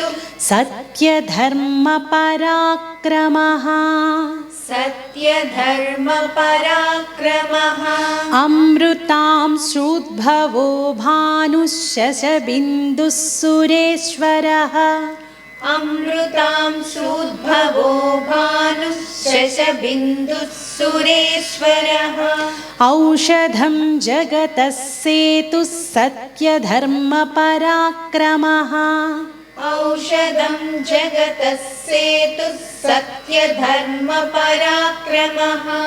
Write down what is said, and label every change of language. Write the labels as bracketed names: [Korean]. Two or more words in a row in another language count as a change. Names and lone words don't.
[Sanskrit] సత్యధర్మ పరాక్రమః సత్యధర్మ పరాక్రమః, అమృతాం శూద్భవో భాను శశబిందు సురేశ్వరః अमृतांशूद्भवो भानुः शशबिन्दुः सुरेश्वरः औषधं जगतः सेतुः सत्यधर्मपराक्रमः औषधं जगतः सेतुः सत्यधर्मपराक्रमः